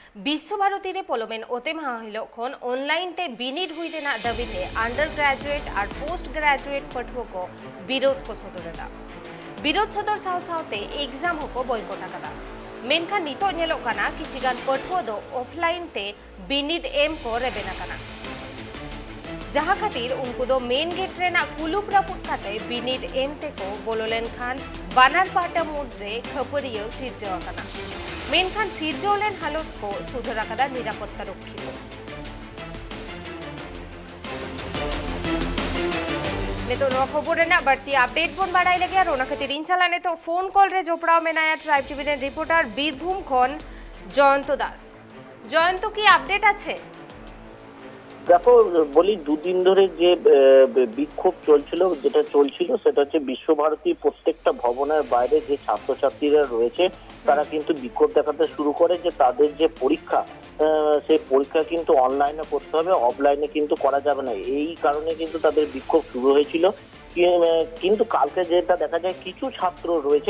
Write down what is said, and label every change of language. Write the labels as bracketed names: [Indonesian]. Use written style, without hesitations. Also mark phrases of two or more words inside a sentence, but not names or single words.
[Santali] विश्वभारती रे पोलोमेन ओते महाहिलोग खन ऑनलाइन ते बिनिड हुई रेना दाबीते [English] under graduate [Santali] और [English] post graduate [Santali] पठुओ को विरोध को सदरना विरोध सदर साव सावते एग्जाम को बॉयकॉट आकदा मेनखान नितो नेलोग काना किछिगान पठुओ दो ऑफलाइन ते बिनिड एम को रेबेना काना जहाँ खातिर उनको दो [English] main gate [Santali] रेना कुलुप रापुट काते बिनिड एम ते को बोलोलेन खान बानार पाटा मुद्रे खपरियो सिरजवा काना मेनखान सिरजोलेन हालत को सुधर आकादा निरापत्ता रक्षी को नेतो नो खबर रेना बढ़ती अपडेट बोन बाड़ाई लगे और ओना खातिर इंशाल्लाह ने तो [English] phone call [Santali] रे जोपड़ाव में नया ट्राइब टीवी रे रिपोर्टर बीरभूम खन जयंत दास जयंत की अपडेट आछे [Bangla] দেখো বলি দুদিন ধরে যে বিক্ষোভ চলছিল যেটা চলছিল সেটা হচ্ছে বিশ্বভারতী প্রত্যেকটা ভবনের বাইরে যে ছাত্রছাত্রীরা রয়েছে তারা কিন্তু বিক্ষোভ দেখাতে শুরু করে যে তাদের যে পরীক্ষা সেই পরীক্ষা কিন্তু অনলাইনে করতে হবে অফলাইনে কিন্তু করা যাবে না এই কারণে কিন্তু তাদের বিক্ষোভ শুরু হয়েছিল কিন্তু কালকে যেটা দেখা যায় কিছু ছাত্র রয়েছে